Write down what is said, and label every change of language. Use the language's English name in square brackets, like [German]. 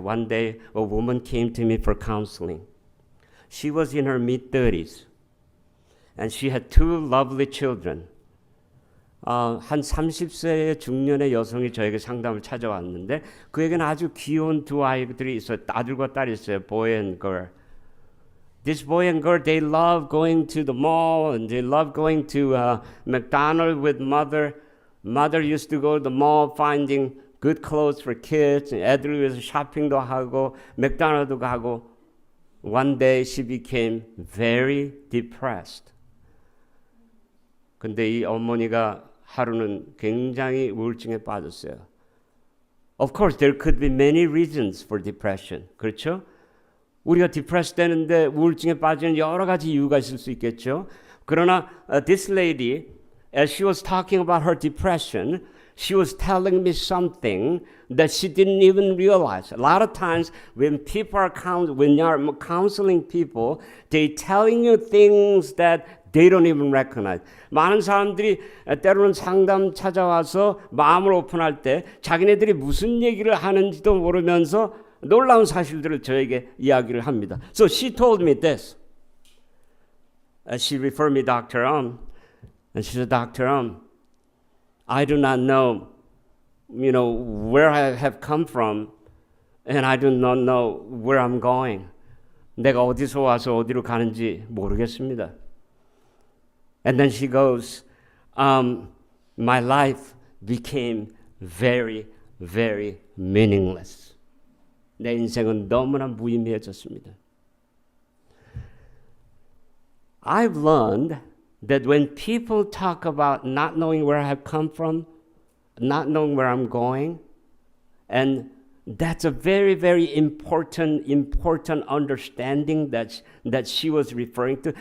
[English] One day a woman came to me for counseling. She was in her mid-30s and she had two lovely children. [Korean] 한 30세의 중년의 여성이 저에게 상담을 찾아왔는데 그에게는 아주 귀여운 두 아이들이 있어요. 아들과 딸이 있어요. [English] Boy and girl. This boy and girl, they love going to the mall and they love going to McDonald's with mother. Mother used to go to the mall finding good clothes for kids. [Korean] 애들 위해서 쇼핑도 하고 맥도날드도 가고. [English] One day she became very depressed. [Korean] 근데 이 어머니가 하루는 굉장히 우울증에 빠졌어요. [English] Of course, there could be many reasons for depression. [Korean] 그렇죠? 우리가 depressed 되는데 우울증에 빠지는 여러 가지 이유가 있을 수 있겠죠. 그러나 [English] this lady, as she was talking about her depression, she was telling me something that she didn't even realize. A lot of times when people are when you're counseling people, they're telling you things that they don't even recognize. [Korean] 많은 사람들이 때로는 상담 찾아와서 마음을 오픈할 때 자기네들이 무슨 얘기를 하는지도 모르면서 놀라운 사실들을 저에게 이야기를 합니다. [English] So she told me this. She referred me Dr. And she said, Dr. I do not know, where I have come from, and I do not know where I'm going. [Korean] 내가 어디서 와서 어디로 가는지 모르겠습니다. [English] And then she goes, my life became very, very meaningless. [Korean] 내 인생은 너무나 무의미해졌습니다. [English] I've learned that when people talk about not knowing where I have come from, not knowing where I'm going, and That's a very, very important understanding that she was referring to.